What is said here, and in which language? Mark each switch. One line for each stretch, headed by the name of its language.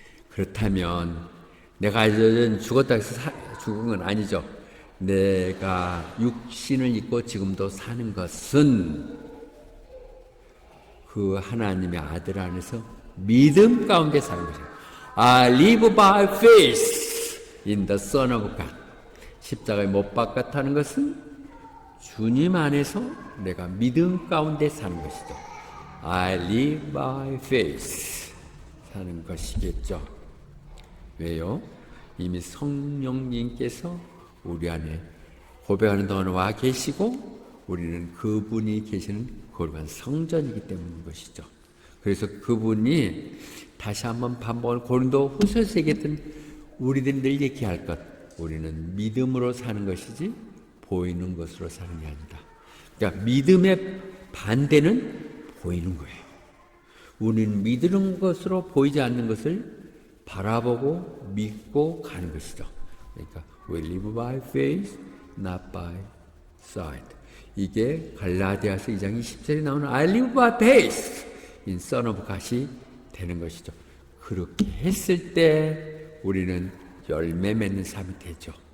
Korean: 그렇다면 내가 죽었다 해서 죽은 건 아니죠. 내가 육신을 입고 지금도 사는 것은 그 하나님의 아들 안에서 믿음 가운데 사는 것이에요.
English: I live by faith in the Son of God.
Korean: 십자가에 못 박았다는 것은 주님 안에서 내가 믿음 가운데 사는 것이죠.
English: I live by faith
Korean: 사는 것이겠죠. 왜요? 이미 성령님께서 우리 안에 고백하는 동안 와 계시고 우리는 그분이 계시는 거룩한 성전이기 때문인 것이죠. 그래서 그분이 다시 한번 반복을 고린도 후서에서 얘기했던 우리들이 늘 얘기할 것 우리는 믿음으로 사는 것이지 보이는 것으로 사는 게 아니다. 그러니까 믿음의 반대는 보이는 거예요. 우리는 믿는 것으로 보이지 않는 것을 바라보고 믿고 가는 것이죠. 그러니까
English: we live by faith, not by sight.
Korean: 이게 갈라디아서 2장 20절에 나오는
English: I live by faith in Son of God
Korean: 이 되는 것이죠. 그렇게 했을 때 우리는 열매 맺는 삶이 되죠.